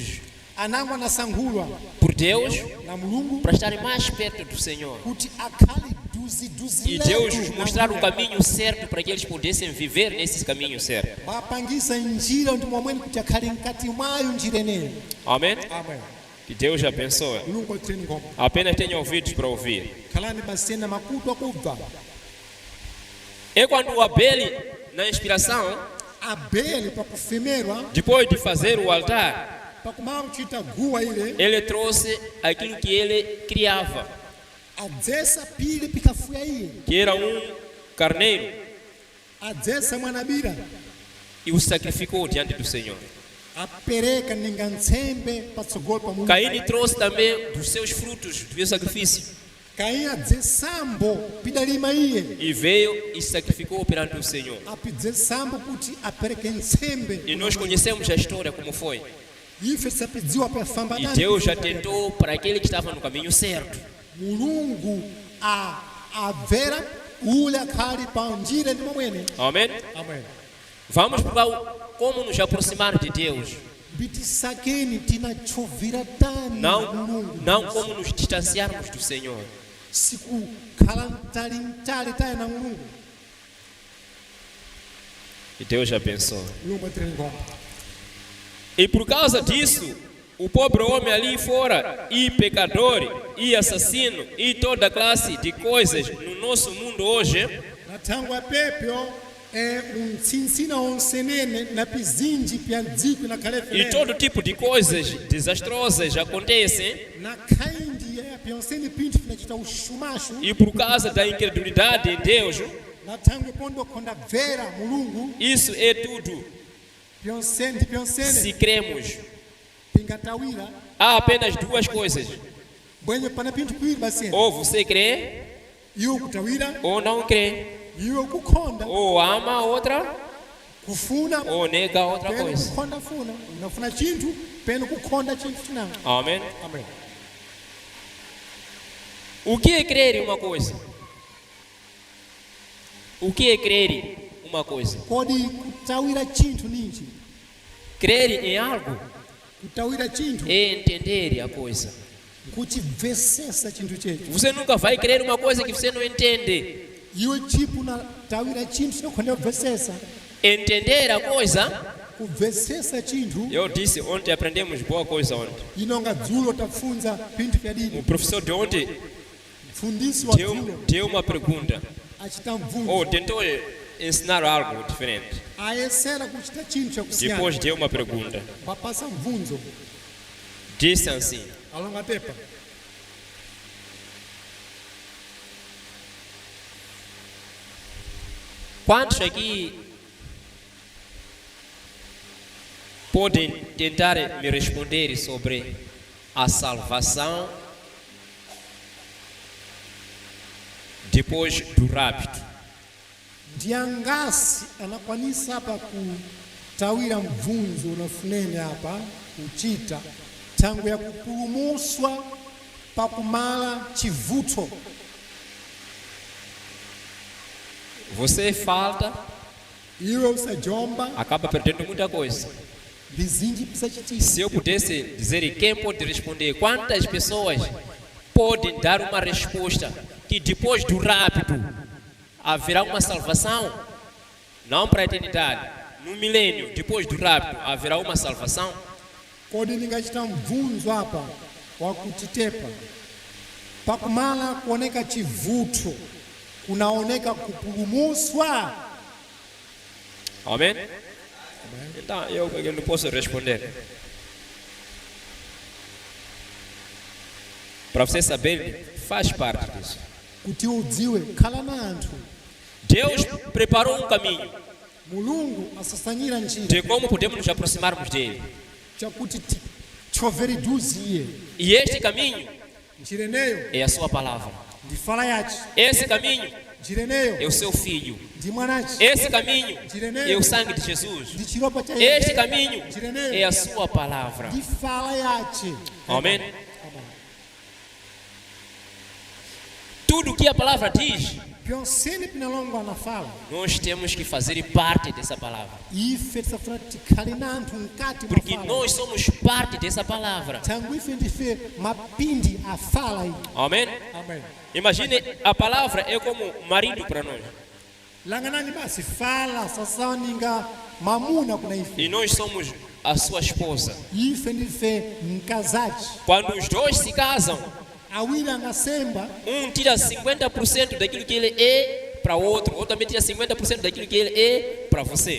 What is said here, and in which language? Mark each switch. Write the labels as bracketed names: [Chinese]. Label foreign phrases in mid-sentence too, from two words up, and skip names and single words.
[Sena] anango anasangulwa [Portuguese] por Deus [Sena] na mulungu [Portuguese] para estarem mais perto do Senhor. [Sena] kuti akhale duzi [Portuguese] E Deus [Sena] letu [Portuguese] mostrar o [Sena] na [Portuguese] caminho certo para que eles pudessem viver nesse caminho certo. [Sena] bapangisa njira ndi momwene kuti akhale mkati mwayo njira ineyo. [Portuguese] Amém? [Sena] Amen. [Portuguese] Que Deus abençoe. [Sena] mulungu atiteni ngoma [Portuguese] Apenas tenha ouvidos para ouvir. [Sena] khalani basena makutu akubva. [Portuguese] É quando Abel, na inspiração, [Sena] Abele pakufemerwa [Portuguese] depois de fazer o altar, [Sena] pakumala kuchita guwa ile [Portuguese] ele trouxe aquilo que ele criava, [Sena] adzesa pili pikafuya iye [Portuguese] que era carneiro, [Sena] adzesa mwanabira [Portuguese] e o sacrificou diante do Senhor. [Sena] apereka ninga ntsembe patsogolo pa mulungu. [Portuguese] Caim trouxe também dos seus frutos do sacrifício [Sena] Kaini adzesambo pidalima iye [Portuguese] e veio e sacrificou perante o Senhor. [Sena] apidzesambo kuti apereke ntsembe. [Portuguese] E nós conhecemos a história como foi. [Sena] Ife tisapidziwa pafamba [Portuguese] E [Sena] nani [Portuguese] Deus já tentou para aquele que estava no caminho certo. [Sena] mulungu avera ule akhali pa njira ndi momwene. [Portuguese] Amém? [Sena] Amen. [Portuguese] Vamos provar como nos aproximar de Deus. [Sena] bitisakeni tinachovira tani mulungu [Portuguese] Não como nos distanciarmos do Senhor. [Sena] sikukhala mtali tayi na mulungu. [Portuguese] E Deus abençoe. [Sena] mulungu atire ngoma. [Portuguese] E por causa disso, o pobre homem ali fora, e pecador, e assassino, e toda classe de coisas no nosso mundo hoje, [Sena] nathangwa pepyo untsinsina onsenene na pizinji pya dziko na [Portuguese] e [Sena] khalefe [Portuguese] todo tipo de coisas desastrosas acontecem, [Sena] na khaindi ya pyonseni pinthu pinachita ushumashu [Portuguese] e por causa da incredulidade em Deus, [Sena] nathangwe pondo khonda bvera mulungu [Portuguese] isso é tudo. [Sena] pyonseni [Portuguese] Se cremos, [Sena] pingatawira [Portuguese] há apenas duas coisas: [Sena] bwenye pana pinthu piwiri basene [Portuguese] ou você crê, [Sena] iwo kutawira [Portuguese] ou não crê, [Sena] iwo kukhonda [Portuguese] ou ama a outra, [Sena] kufuna [Portuguese] ou nega a outra [Sena] penu [Portuguese] coisa. [Sena] kukhonda funa unafuna chinthu penu kukhonda chinthu chinawo. [Portuguese] Amém? [Sena] Amen. [Portuguese] O que é crer em uma coisa? O que é crer em uma coisa? [Sena] kodi kutawira chinthu ninji? [Portuguese] Crer em algo [Sena] kutawira chinthu [Portuguese] é entender a coisa. [Sena] kuchimvesesa chinthu checho. [Portuguese] Você nunca vai crer uma coisa que você não entende. [Sena] iwe chipu natawira chinthu chinokhonda kubvesesa. [Portuguese] Entender a coisa, [Sena] kubvesesa chinthu [Portuguese] eu disse ontem, aprendemos boa coisa ontem. [Sena] inonga dzulo tafunza pinthu pya [Portuguese] O [Sena] dini. [Portuguese] professor de ontem [Sena] mfundisi wa dzulo [Portuguese] deu uma pergunta, [Sena] achita [Portuguese] ou [Sena] mvunzo [Portuguese] tentou ensinar algo diferente. [Sena] ayesera kuchita chinthu chakusiyana [Portuguese] Depois deu uma pergunta. [Sena] papasa mvunzo [Portuguese] Disse assim: [Sena] alonga tepa [Portuguese] quantos aqui podem tentar me responder sobre a salvação depois do rapto? [Sena] ndiangasi anakwanisa apa kutawira mvunzo unafunene apa kuchita tangu ya kupulumuswa pakumala chivuto. [Portuguese] Você falta, [Sena] iwe usajomba [Portuguese] acaba perdendo muita coisa. [Sena] bizinji pisachitisa. [Portuguese] Se eu pudesse dizer quem pode responder, quantas pessoas podem dar uma resposta que depois do rapto haverá uma salvação? Não para a eternidade, no milênio, depois do rapto haverá uma salvação? [Sena] kodi ningachita mvunzo apa wakutitepa pakumala kuoneka chivuto kunaoneka kupulumuswa. [Portuguese] Amém? Então eu não posso responder. Para você saber, faz parte disso. [Sena] kuti udziwe khala na anthu [Portuguese] Deus preparou um caminho [Sena] mulungu asasanyira njira [Portuguese] de como podemos nos aproximarmos dele. [Sena] chakuti choveriduziye. [Portuguese] E este caminho [Sena] Njira ineyo [Portuguese] é a sua palavra. [Sena] ndi fala yace. [Portuguese] Esse caminho [Sena] Njira [Portuguese] é [Sena] ineyo [Portuguese] o seu filho. [Sena] ndi mwanace. [Portuguese] Esse caminho é o sangue de Jesus. [Sena] Ndi chiropa cha [Portuguese] Este [Sena] Yesu. [Portuguese] caminho é a sua palavra. [Sena] Ndi fala yace. [Portuguese] Amém? Tudo que a palavra diz, [Sena] Pyonsene pinalongwa na fala. [Portuguese] nós temos que fazer parte dessa palavra. [Sena] Ife tisafuna tikhale na anthu mkati mwa [Portuguese] Porque [Sena] fala. [Portuguese] nós somos parte dessa palavra. [Sena] Tangu ife ndife mapindi a fala iyi. [Portuguese] Amém? [Sena] Amen. [Portuguese] Imagine, a palavra é como marido para nós. [Sena] Langanani basi fala sasa ninga mamuna kuna ife. [Portuguese] E nós somos a sua esposa. [Sena] Ife ndife mkazaji. [Portuguese] Quando os dois se casam, [Sena] Awili angasemba [Portuguese] tira 50% daquilo que ele é para o outro também tira 50% daquilo que ele é para você.